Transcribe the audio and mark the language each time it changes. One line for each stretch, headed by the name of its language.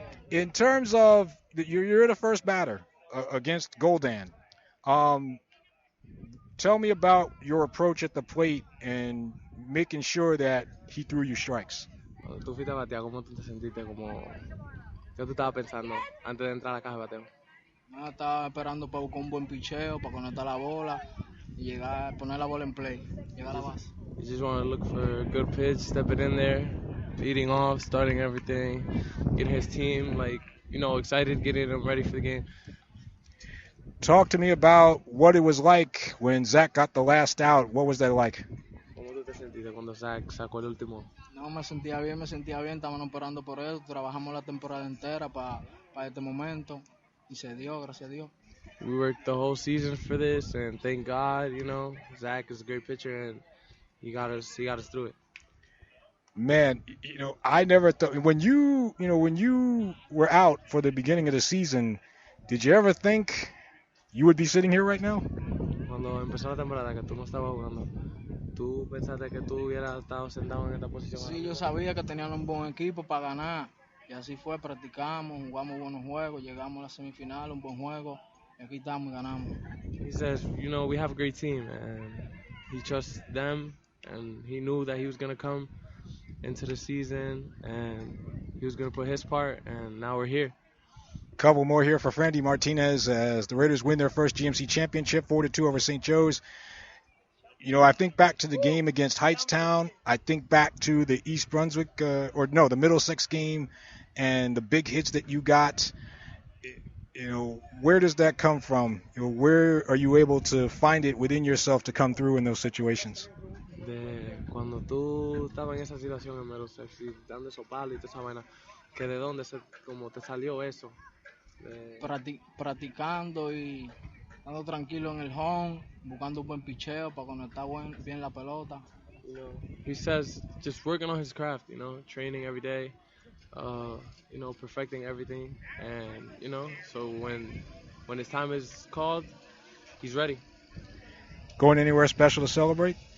English: In terms of you're the first batter against Goldan. Tell me about your approach at the plate and making sure that he threw you strikes.
Spanish: Cuando tú fuiste a batear, ¿cómo tú te sentiste? ¿Qué tú estabas pensando antes de entrar a la caja de bateo? Nada, estaba esperando para buscar un buen picheo, para conectar la bola y llegar, poner la bola en play, llegar a la base.
English: You just want to look for a good pitch, step it in there, leading off, starting everything, getting his team, excited, getting them ready for the game. Talk to me about what it was like when Zack got the last out. What was that like?
Spanish: ¿Cómo tú te sentiste cuando Zack sacó el último? No, me sentía bien, estábamos esperando por eso, trabajamos la temporada entera para este momento y se dio, gracias a Dios.
English: We worked the whole season for this, and thank God, Zack is a great pitcher, and he got us through it. Man, I never thought when you were out for the beginning of the season, did you ever think you would be sitting here right now?
Spanish: Cuando empezó la temporada que tú no estabas jugando, ¿tú pensaste que tú hubieras estado sentado en esta posición? Sí, yo sabía que tenían un buen equipo para ganar. Y así fue, practicamos, jugamos buenos juegos, llegamos a la semifinal, un buen juego, y aquí estamos y ganamos.
English: He says, we have a great team, and he trusts them, and he knew that he was going to come into the season, and he was going to put his part, and now we're here. Couple more here for Frandy Martinez as the Raiders win their first GMC championship, 4-2 over St. Joe's. I think back to the game against Heightstown. I think back to the East Brunswick, the Middlesex game and the big hits that you got. Where does that come from? Where are you able to find it within yourself to come through in those situations?
Spanish: Cuando tú estabas en esa situación en Middlesex y dando esos palos y toda esa vaina, que de dónde como te salió eso? Practicando y estando tranquilo en el home, buscando un buen picheo para conectar bien la pelota.
English: He says just working on his craft, training every day, perfecting everything, and so when his time is called, he's ready. Going anywhere special to celebrate?